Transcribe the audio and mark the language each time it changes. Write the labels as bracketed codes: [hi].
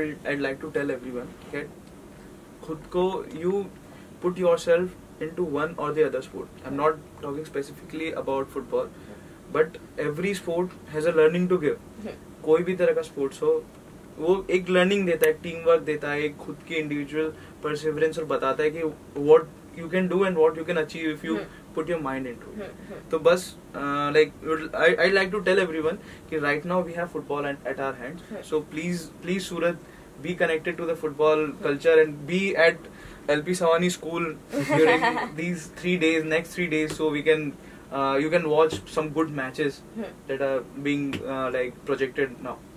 [en] I'd like to tell everyone that [hi] खुद को [en] you put yourself into one or the other sport. I'm not talking specifically about football, but every sport has a learning to give. [hi] कोई भी तरह का sports हो, वो एक learning देता है, टीम वर्क देता है, एक खुद की इंडिविजुअल परसिवरेंस और बताता है कि [en] what you can do and what you can achieve if you put your mind into it. [hi] तो बस [en] I'd like to tell everyone कि right now we have football at our hands. So please Surat, be connected to the football culture and be at LP Sawani school during these 3 days, next 3 days, so we can you can watch some good matches that are being projected now.